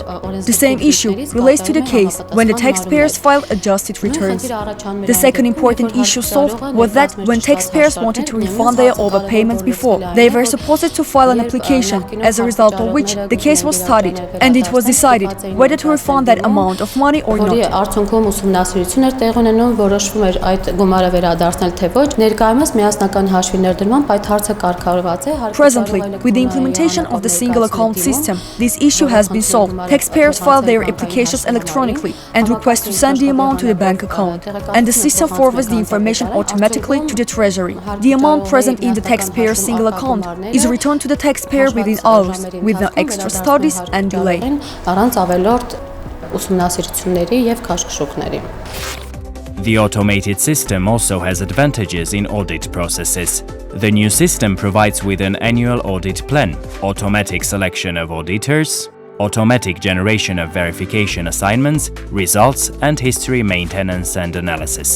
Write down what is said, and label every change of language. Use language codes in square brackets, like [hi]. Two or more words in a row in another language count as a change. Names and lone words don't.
[en] The same issue relates to the case when the taxpayers file adjusted returns. The second important issue solved was that when taxpayers wanted to refund their overpayments before, they were supposed to file an application, as a result of which the case was studied, and it was decided whether to refund that amount of money or not. [hy] Արդյունքում ուսումնասիրություն էր տեղի ունենում, որոշվում էր այդ գումարը վերադարձնել թե ոչ։ Ներկայումս միասնական հաշվի ներդրմամբ այդ հարցը կարգավորված է։ [en] Presently, with the implementation of the single account system, this issue has been solved. Taxpayers file their applications electronically and request to send the amount to the bank account, and the system forwards the information automatically to the treasury. The amount present in the taxpayer's single account is returned to the taxpayer within hours, with no extra studies and delay. [hy] Առանց ավելորդ ուսումնասիրությունների եւ քաշքշուկների։ [en] The automated system also has advantages in audit processes. The new system provides with an annual audit plan, automatic selection of auditors, automatic generation of verification assignments, results, and history maintenance and analysis.